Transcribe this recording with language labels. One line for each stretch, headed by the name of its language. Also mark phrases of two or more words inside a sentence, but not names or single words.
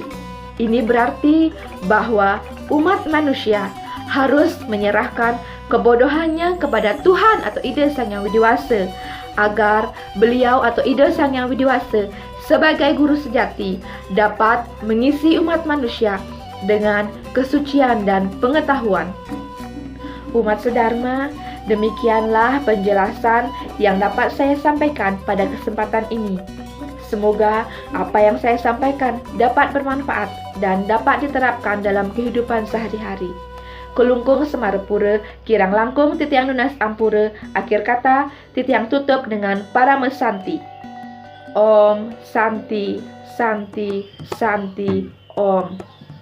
Indonesian: Ini berarti bahwa umat manusia harus menyerahkan kebodohannya kepada Tuhan atau Ida Sang Hyang Widiwasa agar beliau atau Ida Sang Hyang Widiwasa sebagai guru sejati dapat mengisi umat manusia dengan kesucian dan pengetahuan. Umat sedharma, demikianlah penjelasan yang dapat saya sampaikan pada kesempatan ini. Semoga apa yang saya sampaikan dapat bermanfaat dan dapat diterapkan dalam kehidupan sehari-hari.
Balinese: Kelungkung Semarapura, kirang langkung titiang nunas ampura,
Indonesian: akhir kata titiang tutup dengan Parama Santi.
Sanskrit: Om Santi, Santi, Santi, Om.